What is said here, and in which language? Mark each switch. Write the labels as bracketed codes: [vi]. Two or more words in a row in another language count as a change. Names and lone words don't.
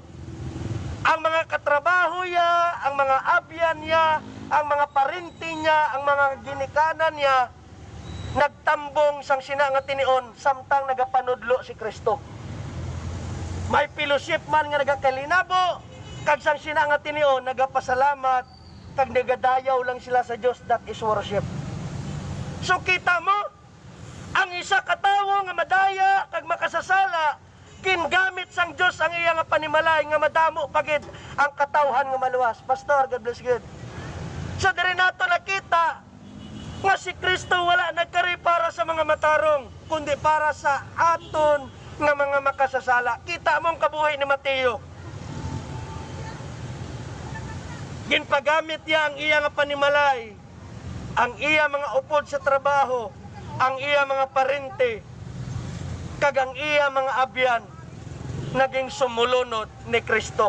[hil] Ang mga katrabaho niya, ang mga abyan niya, ang mga parinti niya, ang mga ginikanan niya, nagtambong sang sina nga tinion samtang nagapanudlo si Kristo. May fellowship man nga nagakalinabo, kag sang sina nga tinion nagapasalamat, kag nagadayaw lang sila sa Dios, [en] that is worship. [hil] So kita mo, ang isa ka tawo nga madaya kag makasasala, kingamit sang Dios ang iya nga panimalay nga madamo pagid ang katawhan nga maluwas. Pastor, [en] God bless you. [hil] So diri nato nakita nga si Kristo wala nagkari para sa mga matarong, kundi para sa aton nga mga makasasala. Kita mo ang kabuhay ni Mateo. Ginpagamit niya ang iya nga panimalay, ang iya mga upod sa trabaho, ang iya mga parente, kag ang iya mga abyan, naging sumulunod ni Kristo.